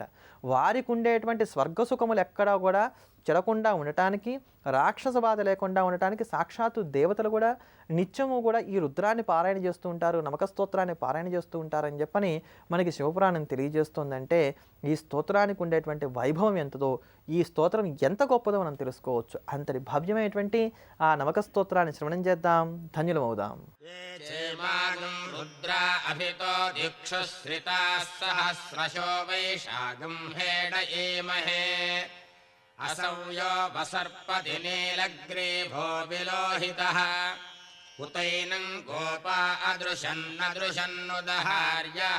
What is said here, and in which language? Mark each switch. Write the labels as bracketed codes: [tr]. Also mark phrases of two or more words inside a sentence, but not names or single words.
[te] వారికి ఉండేటువంటి స్వర్గసుఖములు ఎక్కడా కూడా చెడకుండా ఉండటానికి, రాక్షస బాధ లేకుండా ఉండటానికి సాక్షాత్తు దేవతలు కూడా నిత్యము కూడా ఈ రుద్రాన్ని పారాయణ చేస్తూ ఉంటారు, నమక స్తోత్రాన్ని పారాయణ చేస్తూ ఉంటారని చెప్పని మనకి శివపురాణం తెలియజేస్తుందంటే ఈ స్తోత్రానికి ఉండేటువంటి వైభవం ఎంతదో, ఈ స్తోత్రం ఎంత గొప్పదో మనం తెలుసుకోవచ్చు. అంతటి భవ్యమైనటువంటి ఆ నమక స్తోత్రాన్ని శ్రవణం చేద్దాం, ధన్యులమవుదాం. [sa] रुद्रा अभितो दिक्षुश्रिताः सहस्रशो वैशाखं हेडयेमहे। असौ यो वसर्पति नीलग्रीभो विलोहितः। उतैनं गोपा अदृशन्नदृशन्नुदहार्यः।